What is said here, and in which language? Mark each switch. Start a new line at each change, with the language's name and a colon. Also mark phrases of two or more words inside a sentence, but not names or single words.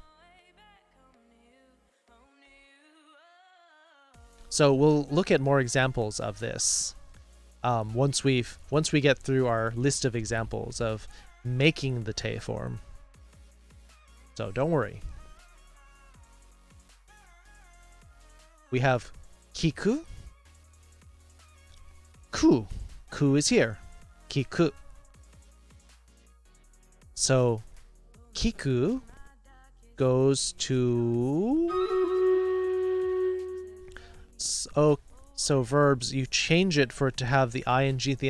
English: So we'll look at more examples of this once we get through our list of examples of making the te form. So don't worry. We have kiku. Ku. Ku is here. Kiku. So kiku goes to... So verbs, you change it for it to have the ing at the end.